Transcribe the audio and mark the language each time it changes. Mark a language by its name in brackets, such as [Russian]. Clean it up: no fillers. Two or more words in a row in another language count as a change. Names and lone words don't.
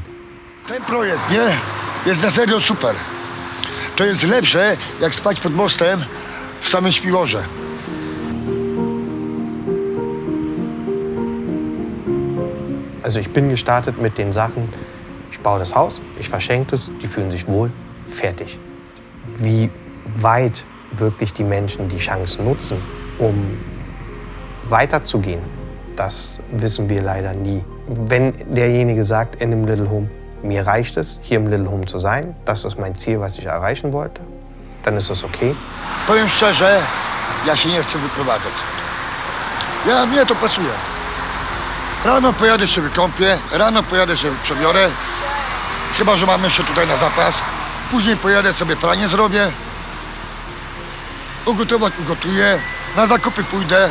[Polish] Ten projekt, nie? Jest na serio super. To jest lepsze, jak spać pod mostem w samym śpiworze. [German] Also ich bin gestartet mit den Sachen, ich baue das Haus, ich verschenke es, die fühlen sich wohl, fertig. Wie weit wirklich die Menschen die Chance nutzen, um weiterzugehen, das wissen wir leider nie. Wenn derjenige sagt in dem Little Home, mir reicht es, hier im Little Home zu sein, das ist mein Ziel, was ich erreichen wollte, dann ist es okay. [Polish] Powiem szczerze, ja się nie chcę wyprowadzać. Mnie to pasuje. Rano pojadę się wykąpię, rano pojadę się przebiorę, chyba że mam jeszcze tutaj na zapas. Później pojadę sobie pranie zrobię ugotować ugotuję, na zakupy pójdę.